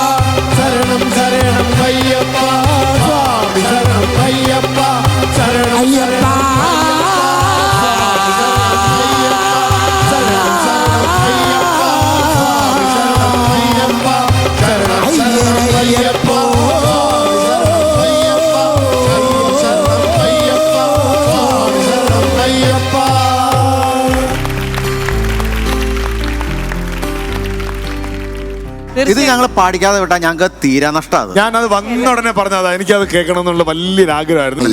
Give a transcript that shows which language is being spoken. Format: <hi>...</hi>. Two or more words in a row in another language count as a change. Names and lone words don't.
<ta>சரணம் சரணம் ஐயப்பா சுவாமி சரணம் ஐயப்பா. சரணம் ஐயப்பா ஐயனே ஐயப்போ</ta> <ml>ഇത് ഞങ്ങൾ പാടിക്കാതെ വിട്ടാൽ ഞങ്ങൾക്ക് തീരാ നഷ്ടം. ഞാനത് വന്ന ഉടനെ പറഞ്ഞതാ, എനിക്കത് കേൾക്കണം എന്നുള്ള വലിയൊരു ആഗ്രഹമായിരുന്നു.</ml>